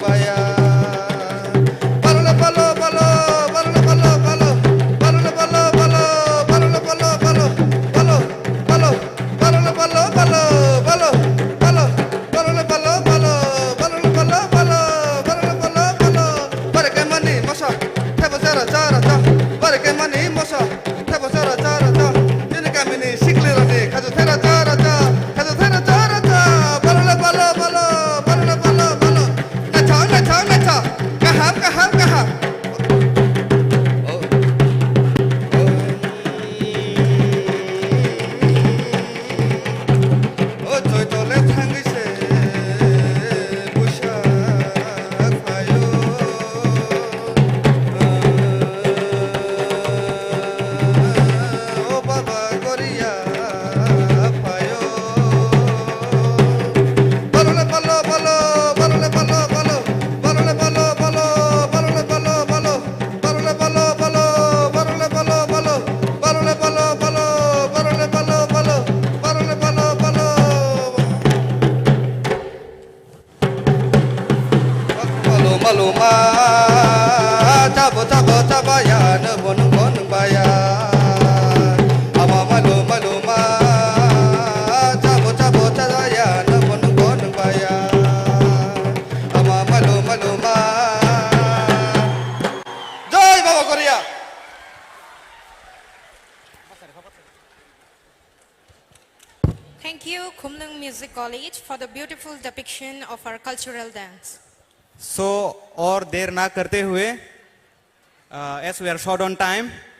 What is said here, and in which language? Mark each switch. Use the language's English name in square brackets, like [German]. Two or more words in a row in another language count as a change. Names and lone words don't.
[English] baya Balole balo balo Balole balo balo Balole balo balo Balole balo balo Balo balo Balole balo balo Balo balo Balole balo balo Balole balo balo Balole balo balo Bare ke mani mosa Tebo zara zara ta Bare ke mani mosa Tebo zara zara ta Jini kamini sikli rani Kazu thera zara ta Kazu thera zara ta Balole balo balo Balole balo balo Nacha nacha nacha Kaham kaham kaham O joy tole thangi se Busha payo O baba Koriya payo Balole balo balo Balole balo balo Balole balo balo Balole balo balo Balole balo balo Balole balo balo Balole balo balo Balole balo balo Balole balo balo maluma Tabo tabo tabaya Nebonong bonong baya Ama maluma Tabo tabo tabaya Nebonong bonong baya Ama maluma Jai Baba Korea Thank you, Kumlung Music College, for the beautiful depiction of our cultural dance. So [Hindi] और देर ना करते हुए [English] as we are short on time